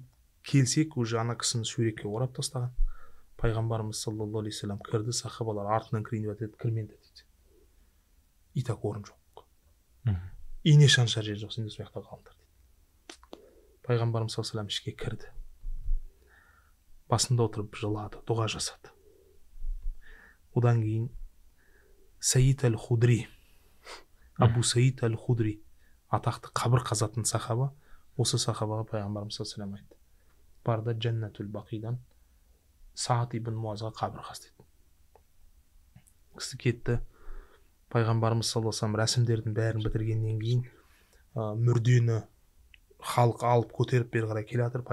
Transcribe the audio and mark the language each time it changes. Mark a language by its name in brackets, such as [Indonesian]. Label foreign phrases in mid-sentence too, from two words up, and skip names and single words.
[Kazakh] Келсек, уже ана кісіні суретке орап тастаған. Пайғамбарымыз [Arabic] صلى الله عليه وسلم [Kazakh] кірді, сахабалар артынан кірейін деп кірменді дейді. Итак, орын жоқ. Ине шаншар жер жоқ, сендер сол жақта қалыңдар дейді. Пайғамбарымыз [Arabic] صلى الله عليه وسلم [Kazakh] ішке кірді. Басында отырып жылады, дұға жасады. Одан кейін Саид әл-Худри, Абу Саид әл-Худри, атақты қабір қазатын сахаба, осы сахабаға пайғамбарымыз [Arabic] صلى الله عليه وسلم [Kazakh] айтты: барда Джаннатул Бақидан Саад ибн Муазға қабір қаз деді. Кісі кетті. Пайғамбарымыз [Arabic] صلى الله عليه وسلم [Kazakh] рәсімдердің бәрін бітіргеннен кейін мүрдені халық алып көтеріп бері қарай келе жатыр.